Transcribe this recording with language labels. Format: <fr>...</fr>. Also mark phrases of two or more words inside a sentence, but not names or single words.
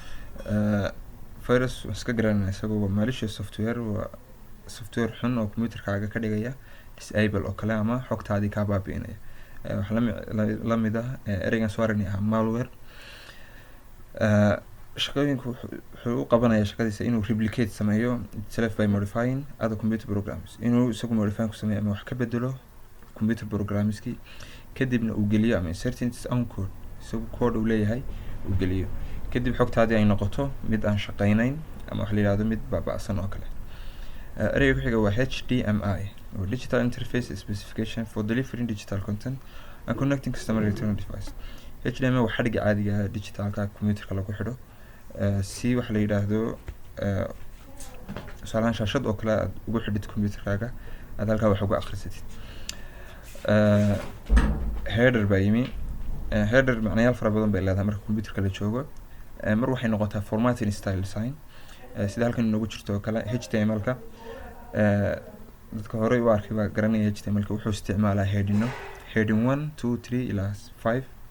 <so>virus iska garanaysa isagoo waa</so> <en>malicious software</en> <so>waa software xun oo computerkaaga ka dhigaya disable oo kale ama xogtaadii ka baabi'inaya waxa la mid ah ereygan soo aragnay malware shaqooyinku wuxuu u qabanaya shaqadiisa inuu replicate sameeyo</so> <en>itself by modifying other computer programs</en> <so>inuu isagu modify ku sameeyo ama wax ka bedelo</so> <en>computer programski</en> <so>kadibna uu geliyo ama</so> <en>insert its own code</en> <so>isagu code uu leeyahay uu geliyo kadib xogtaadii ay noqoto mid aan shaqeynayn ama wax la yiraahdo mid baaba'san oo kale ereyga ku xiga waa</so> <en>HDMI or digital interface specification for delivering digital content and connecting customer electronic device</en> <so>HDMI waa xadhiga caadiga ah digitalka computerka lagu xidho si wax la yiraahdo tusaale ahaan shaashad oo kale aad ugu xidhid computerkaaga aad halkaa wax uga akhrisatid header baa yimi header macnayaal fara badan bay leedahay marka computerka la joogo mar waxay noqotaa</so> <en>formatting style design</en> <so>sida halkan inoogu jirto oo kale HTML-ka dadka hore u arkay baa garanaya HTML-ka wuxuu isticmaalaa heading 1 2 3 ilaa 5</so>